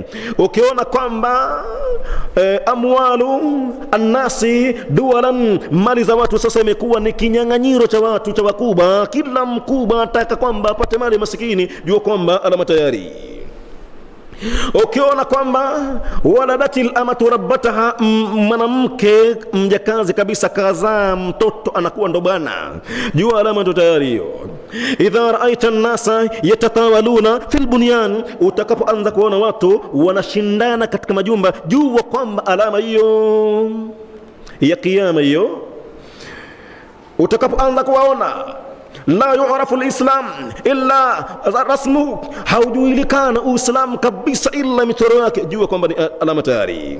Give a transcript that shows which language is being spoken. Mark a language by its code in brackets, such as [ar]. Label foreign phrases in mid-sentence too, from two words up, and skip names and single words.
[sw] Ukiona kwamba [ar] أموال الناس دولا, [sw] mali za watu sasa imekuwa ni kinyang'anyiro cha watu, cha wakubwa, kila mkubwa ataka kwamba apate mali masikini, jua kwamba alama tayari. Ukiona kwamba [ar] ولدت الأمة ربتها, [sw] mwanamke mjakazi kabisa kazaa mtoto anakuwa ndo bwana, jua alama ndo tayari hiyo. [ar] إذا رأيت الناس يتطاولون في البنيان, [sw] utakapoanza kuona watu wanashindana katika majumba, jua kwamba alama hiyo ya kiyama hiyo. Utakapoanza kuwaona [ar] لا يعرف الإسلام إلا رسمه, [sw] haujulikana Uislamu kabisa illa mitoro yake, jua kwamba ni alama tayari.